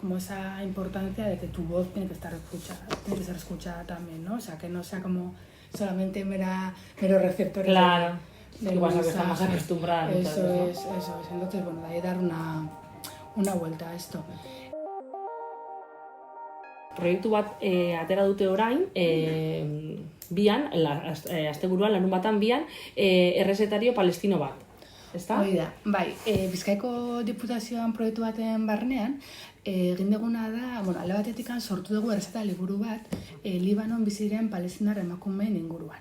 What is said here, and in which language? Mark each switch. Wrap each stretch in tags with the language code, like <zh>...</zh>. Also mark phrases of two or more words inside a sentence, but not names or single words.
<es>Como esa importancia de que tu voz tiene que estar escuchada, tiene que ser escuchada también, ¿no? O sea, que no sea como solamente mero receptor. Claro. Igual que está más acostumbrada. Eso es. Entonces, bueno, de ahí dar una vuelta a esto.</es> <eu>proiektu bat atera dute orain, bian, asteburuan, larun batan bian, errezetario palestino bat. Ezta? Hoi da, bai, Bizkaiko Diputazioan proiektu baten barnean, egin duguna da, alde batetik sortu dugu errezeta liburu bat, Libanon biziren palestinar emakumeen inguruan.</eu>